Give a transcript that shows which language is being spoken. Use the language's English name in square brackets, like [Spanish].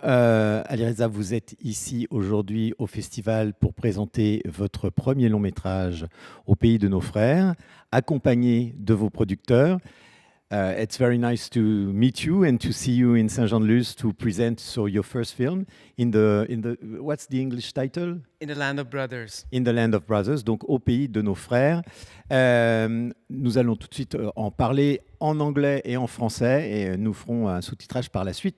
[French] Alireza, vous êtes ici aujourd'hui au festival pour présenter votre premier long métrage au pays de nos frères, accompagné de vos producteurs. [English] It's very nice to meet you and to see you in Saint-Jean-de-luz to present your first film in the what's the English title? In the Land of Brothers. [French] In the Land of Brothers, donc au pays de nos frères. Nous allons tout de suite en parler en anglais et en français et nous ferons un sous-titrage par la suite.